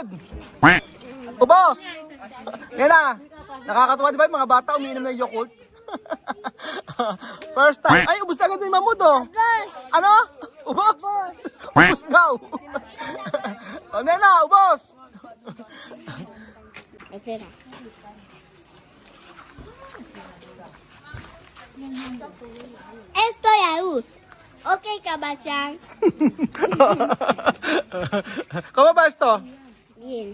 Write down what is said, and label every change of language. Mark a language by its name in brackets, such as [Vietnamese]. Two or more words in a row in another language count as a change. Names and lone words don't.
[Filipino] Ubos. Yan na. Nakakatuwa, di ba? Yung mga bata umiinom ng Yakult. [English] First time. [Filipino] Ay, ubos agad ni Mamud, oh. Ano? Ubos? Ubos daw. O, nena, ubos. [Spanish] Estoy ahí. [Filipino] Ok, Kabachan. [Spanish] ¿Cómo va esto? Bien.